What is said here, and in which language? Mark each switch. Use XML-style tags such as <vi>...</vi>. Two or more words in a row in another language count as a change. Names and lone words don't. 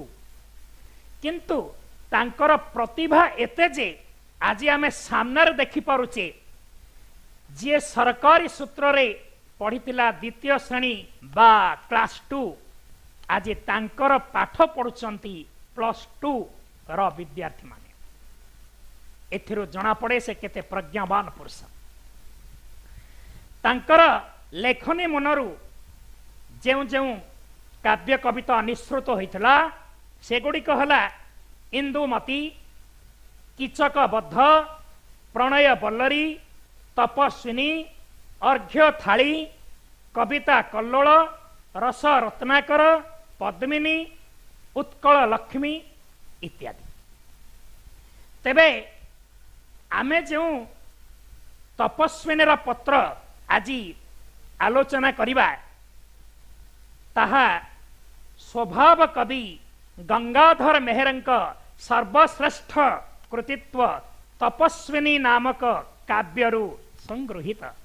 <or>କିନ୍ତୁ ତାଙ୍କର ପ୍ରତିଭା ଏତେ ଯେ ଆଜି ଆମେ ସାମ୍ନାରେ ଦେଖି ପାରୁଛେ ଯେ ସରକାରୀ ସୂତ୍ର ରେ ପଢ଼ିଥିଲା ଦ୍ୱିତୀୟ ଶ୍ରେଣୀ ବା କ୍ଲାସ 2 ଆଜି ତାଙ୍କର ପାଠ ପଢ଼ୁଛନ୍ତି ପ୍ଲସ 2 ର ବିଦ୍ୟାର୍ଥୀ ମାନେ। ଏଥିରୁ ଜଣା ପଡ଼େ ସେ କେତେ ପ୍ରଜ୍ଞାବାନ ପୁରୁଷ। ତାଙ୍କର ଲେଖନୀ ମନରୁ ଯେଉଁ ଯେଉଁ କାବ୍ୟ କବିତା ନିଃସୃତ ହୋଇଥିଲା ସେଗୁଡ଼ିକ ହେଲା ଇନ୍ଦୁମତୀ, କୀଚକ ବଧ, ପ୍ରଣୟ ବଲ୍ଲରୀ, ତପସ୍ୱିନୀ, ଅର୍ଘ୍ୟ ଥାଳି, କବିତା କଲ୍ଲୋଳ, ରସ ରତ୍ନାକର, ପଦ୍ମିନୀ, ଉତ୍କଳ ଲକ୍ଷ୍ମୀ ଇତ୍ୟାଦି। ତେବେ ଆମେ ଯୋ ତପସ୍ୱିନୀର ପତ୍ର ଆଜି ଆଲୋଚନା କରିବା ତାହା ସ୍ୱଭାବ କବି ଗଙ୍ଗାଧର ମେହେରଙ୍କ ସର୍ବଶ୍ରେଷ୍ଠ କୃତିତ୍ୱ ତପସ୍ୱିନୀ ନାମକ କାବ୍ୟରୁ ସଂଗୃହୀତ।</or>